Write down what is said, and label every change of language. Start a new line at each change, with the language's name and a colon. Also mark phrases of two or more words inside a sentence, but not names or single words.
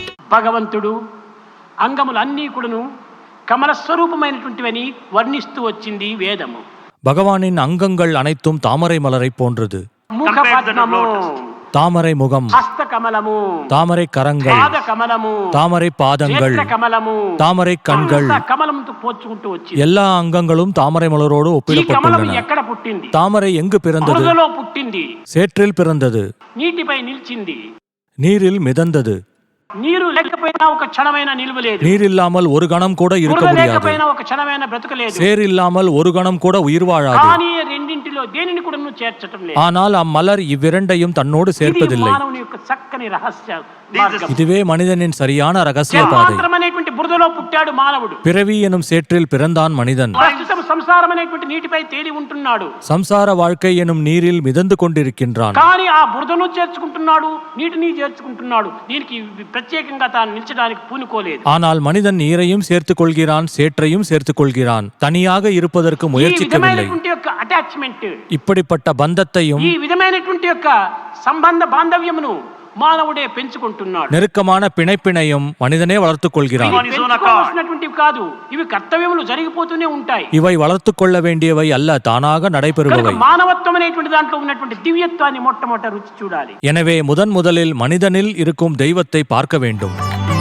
Telugu: భగవంతుడు అంగములన్నీ కూడాను కమల స్వరూపమైనటువంటివని వర్ణిస్తూ వచ్చింది వేదము.
Tamil: பகவானின் அங்கங்கள் அனைத்தும் தாமரை மலரை போன்றது.
Telugu: ముఖ పద్మము,
Tamil: தாமரை முகம்,
Telugu: హస్త కమలము,
Tamil: தாமரை கரங்கள்,
Telugu: పాద కమలము,
Tamil: தாமரை பாதங்கள்,
Telugu: నేత్ర కమలము,
Tamil: தாமரை கண்கள்,
Telugu: అంత కమలంతో పోల్చుకుంటూ వచ్చింది.
Tamil: எல்லா அங்கங்களும் தாமரை மலரோடு
Telugu: ఈ కమలం
Tamil: ஒப்பிடப்பட்டுள்ளன.
Telugu: ఎక్కడ పుట్టింది?
Tamil: தாமரை எங்கு பிறந்தது?
Telugu: బురదలో పుట్టింది,
Tamil: சேற்றில் பிறந்தது,
Telugu: నీటిపై నిలిచింది.
Tamil: நீரில் மிதந்தது.
Telugu: నీరు లేకపోయినా ఒక క్షణమైన నిలువలేదు,
Tamil: நீர் இல்லாமல் ஒரு கணம் கூட இருக்க
Telugu: బురద
Tamil: முடியாது.
Telugu: లేకపోయినా ఒక క్షణమైన బ్రతకలేదు.
Tamil: சேர் இல்லாமல் ஒரு கணம் கூட உயிர் வாழாது.
Telugu: కానీ రెండింటిలో దేనిని కూడా నువ్వు చేర్చటం లేదు.
Tamil: ஆனால் அம்மலர் இவ்விரண்டையும் தன்னோடு
Telugu: ఇది
Tamil: சேர்ப்பதில்லை.
Telugu: మానవుని యొక్క చక్కని రహస్య మార్గం.
Tamil: இதுவே மனிதனின் சரியான ரகசிய பாதை.
Telugu: జన్మాంతరమనేటువంటి బురదలో పుట్టాడు మానవుడు.
Tamil: பிறவி எனும் சேற்றில் பிறந்தான் மனிதன்.
Telugu: ప్రస్తుతం సంసారం అనేటువంటి నీటిపై తేలి ఉంటున్నాడు.
Tamil: சம்சார வாழ்க்கை எனும் நீரில் மிதந்து கொண்டிருக்கின்றான்.
Telugu: కానీ ఆ బురదను చేర్చుకుంటున్నాడు, నీటిని చేర్చుకుంటున్నాడు. దీనికి ప్రత్యేకంగా తాను నిలిచడానికి పూనుకోలేదు.
Tamil: ஆனால் மனிதன் நீரையும் சேர்த்துக் கொள்கிறான், சேற்றையும் சேர்த்துக் கொள்கிறான். தனியாக இருப்பதற்கு
Telugu: ఈ
Tamil: முயற்சிக்கவில்லை.
Telugu: విధమైనటువంటి యొక్క అటాచ్మెంట్,
Tamil: இப்படிப்பட்ட பந்தத்தையும்
Telugu: ఈ విధమైనటువంటి యొక్క సంబంధ బాంధవ్యమును మానవుడే పెంచుకుంటున్నాడు.
Tamil: நெருக்கமான பிணைப்பினையும் மனிதனே வளர்த்துக் கொள்கிறான்.
Telugu: ఇవి పెంచుకోవాల్సినటువంటివి కాదు, ఇవి కర్తవ్యములు జరిగిపోతూనే ఉంటాయి.
Tamil: இவை வளர்த்துக் கொள்ள வேண்டியவை அல்ல, தானாக நடைபெறுபவை.
Telugu: కనుక మానవత్వం అనేటువంటి దాంట్లో ఉన్నటువంటి దివ్యత్వాన్ని మొట్టమొదట రుచి చూడాలి.
Tamil: எனவே முதலில் மனிதனில் இருக்கும் தெய்வத்தை பார்க்க வேண்டும்.